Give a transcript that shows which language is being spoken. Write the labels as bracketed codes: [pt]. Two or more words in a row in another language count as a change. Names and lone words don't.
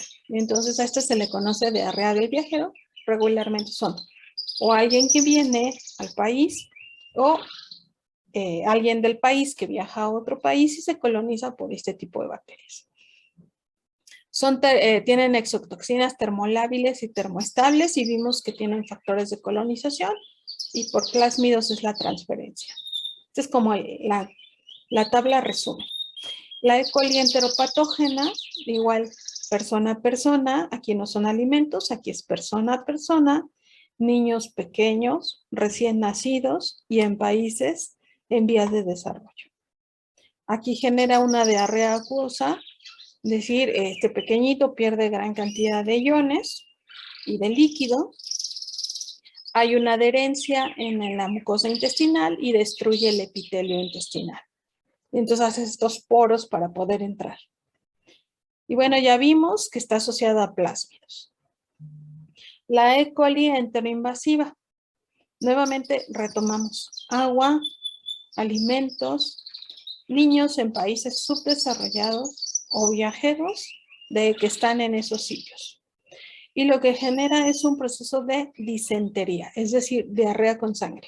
[es] Y entonces a esto se le conoce diarrea del viajero. Regularmente son o alguien que viene al país o alguien del país que viaja a otro país y se coloniza por este tipo de bacterias. Tienen exotoxinas termolábiles y termoestables y vimos que tienen factores de colonización y por plásmidos es la transferencia. Esta es como la tabla resumen. La E. coli enteropatógena, igual persona a persona, aquí no son alimentos, aquí es persona a persona, niños pequeños, recién nacidos y en países en vías de desarrollo. Aquí genera una diarrea acuosa, es decir, este pequeñito pierde gran cantidad de iones y de líquido. Hay una adherencia en la mucosa intestinal y destruye el epitelio intestinal. Entonces hace estos poros para poder entrar. Y bueno, ya vimos que está asociada a plásmidos. La E. coli enteroinvasiva. Nuevamente retomamos agua, alimentos, niños en países subdesarrollados o viajeros de que están en esos sitios. Y lo que genera es un proceso de disentería, es decir, diarrea con sangre.